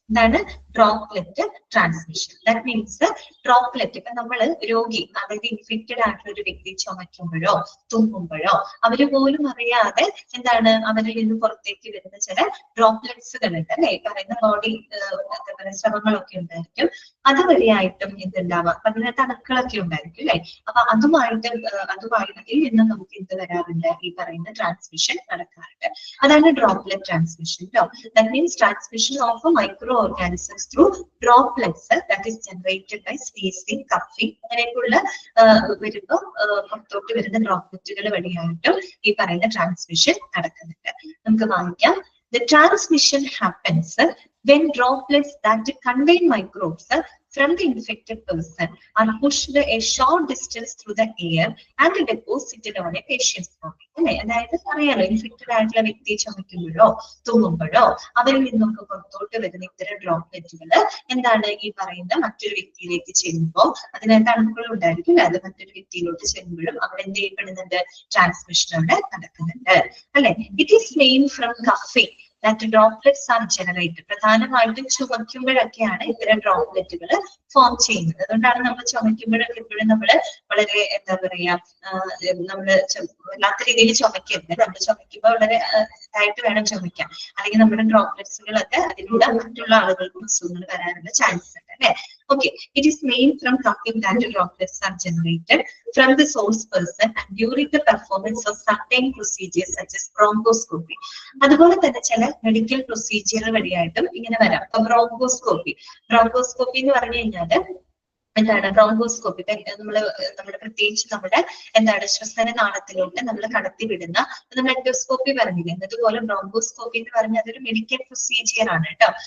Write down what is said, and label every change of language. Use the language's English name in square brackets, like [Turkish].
[Malayalam] എന്താണ് droplet transmission? That means droplet, ഇപ്പൊ നമ്മള് രോഗി, അതായത് ഇൻഫെക്റ്റഡ് ആയിട്ടുള്ള ഒരു വ്യക്തി ചുമയ്ക്കുമ്പോഴോ തുമ്മുമ്പോഴോ അവര് പോലും അറിയാതെ എന്താണ് അവരിൽ നിന്ന് പുറത്തേക്ക് വരുന്ന ചില ഡ്രോപ്ലെറ്റ്സുകൾ ഉണ്ട് അല്ലെ, പറയുന്ന ബോഡി എന്താ പറയുക ശ്രമങ്ങളൊക്കെ ഉണ്ടായിരിക്കും. അതുവഴിയായിട്ടും എന്തുണ്ടാവാം, അതിനകത്ത് അണുക്കളൊക്കെ ഉണ്ടായിരിക്കും അല്ലെ. അപ്പൊ അതുമായിട്ട് ഇതിൽ നിന്ന് നമുക്ക് എന്ത് വരാറുണ്ട്, ഈ പറയുന്ന ട്രാൻസ്മിഷൻ നടക്കാറുണ്ട്. [English] അതാണ് droplet transmission. That means transmission of a microorganisms through droplets that is generated by sneezing, coughing. [Malayalam] അങ്ങനെയൊക്കെയുള്ള വരുമ്പോൾ പുറത്തോട്ട് വരുന്ന ഡ്രോപ്ലെറ്റുകൾ വഴിയായിട്ടും ഈ പറയുന്ന ട്രാൻസ്മിഷൻ നടക്കുന്നുണ്ട്. നമുക്ക് വായിക്കാം. [English] The transmission happens when droplets that contain microbes from the infected person are pushed a short distance through the air and deposited on a patient's body. [Malayalam] അതായത് അറിയാലോ, ഇൻഫെക്റ്റഡ് ആയിട്ടുള്ള വ്യക്തി ചുമയ്ക്കുമ്പോഴോ തുമ്മുമ്പോഴോ അവരിൽ നിന്നൊക്കെ പുറത്തോട്ട് വരുന്ന ഇത്തരം ഡ്രോപ്ലെറ്റുകൾ എന്താണ് ഈ പറയുന്ന മറ്റൊരു വ്യക്തിയിലേക്ക് ചെല്ലുമ്പോൾ അതിനകത്ത് അണുക്കൾ ഉണ്ടായിരിക്കും, അത് മറ്റൊരു വ്യക്തിയിലോട്ട് ചെല്ലുമ്പോഴും അവിടെ എന്ത് ചെയ്യപ്പെടുന്നുണ്ട്, ട്രാൻസ്മിഷൻ അവിടെ നടക്കുന്നുണ്ട് അല്ലെ. [English] It is main from coughing that droplets are generated. [Malayalam] പ്രധാനമായിട്ടും ചുമയ്ക്കുമ്പോഴൊക്കെയാണ് ഇത്തരം ഡ്രോപ്ലെറ്റുകൾ ഫോം ചെയ്യുന്നത്. അതുകൊണ്ടാണ് നമ്മൾ ചുമയ്ക്കുമ്പോഴൊക്കെ എപ്പോഴും നമ്മൾ വളരെ എന്താ പറയാ, നമ്മള് വല്ലാത്ത രീതിയിൽ ചുമക്കരുത്. നമ്മൾ ചുമയ്ക്കുമ്പോൾ വളരെ ആയിട്ട് വേണം ചുമയ്ക്കാൻ, അല്ലെങ്കിൽ നമ്മുടെ ഡ്രോപ്ലെറ്റ്സുകളൊക്കെ അതിലൂടെ മറ്റുള്ള ആളുകൾക്ക് അസുഖങ്ങൾ വരാനുള്ള ചാൻസ് ഉണ്ട് അല്ലെ. [English] Okay, it is made from coughing that droplets are generated from the source person and during the performance of certain procedures such as bronchoscopy. [Malayalam] അതുപോലെ തന്നെ ചില മെഡിക്കൽ പ്രൊസീജിയർ വഴിയായിട്ടും ഇങ്ങനെ വരാം. ബ്രോങ്കോസ്കോപ്പി എന്ന് പറഞ്ഞു കഴിഞ്ഞാൽ എന്താണ് ബ്രോങ്കോസ്കോപ്പി നമ്മുടെ പ്രത്യേകിച്ച് നമ്മുടെ എന്താണ് ശ്വസന നാളത്തിലോട്ട് നമ്മൾ കടത്തിവിടുന്ന നമ്മൾ എൻഡോസ്കോപ്പി പറഞ്ഞില്ലേ, എന്നതുപോലെ ബ്രോങ്കോസ്കോപ്പി എന്ന് പറഞ്ഞാൽ അതൊരു മെഡിക്കൽ പ്രൊസീജിയർ ആണ് കേട്ടോ.